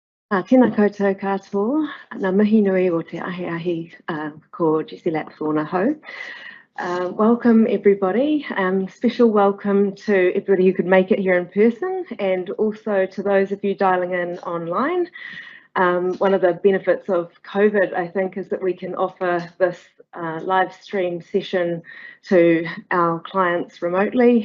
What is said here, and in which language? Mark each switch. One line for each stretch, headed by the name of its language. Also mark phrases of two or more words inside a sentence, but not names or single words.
Māori: Tēnā koutou katoa, ngā mihi nui o te ahi ko Jessie Lapthorne hau.
English: Welcome everybody, special welcome to everybody who could make it here in person and also to those of you dialing in online. One of the benefits of COVID, I think, is that we can offer this live stream session to our clients remotely.